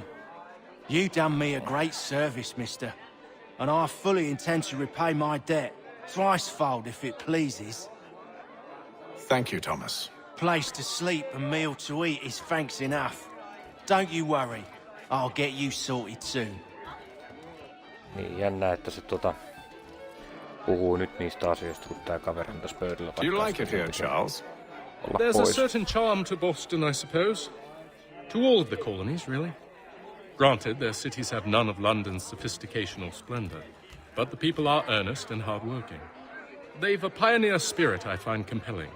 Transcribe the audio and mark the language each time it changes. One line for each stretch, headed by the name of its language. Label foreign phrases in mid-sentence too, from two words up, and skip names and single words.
English: You done me a great service, mister. And I fully intend to repay my debt. Thricefold, if it pleases. Thank you, Thomas. Place to sleep and meal to eat is thanks enough. Don't you worry. I'll get you sorted soon.
Finnish: Niin jännä, että se puhuu nyt niistä asioista, kun tää kaveri on tässä pöydällä.
English: Do you like it here, Charles? There's a certain charm to Boston, I suppose. To all of the colonies, really. Granted, their cities have none of London's sophistication or splendor, but the people are earnest and hard-working. They've a pioneer spirit I find compelling.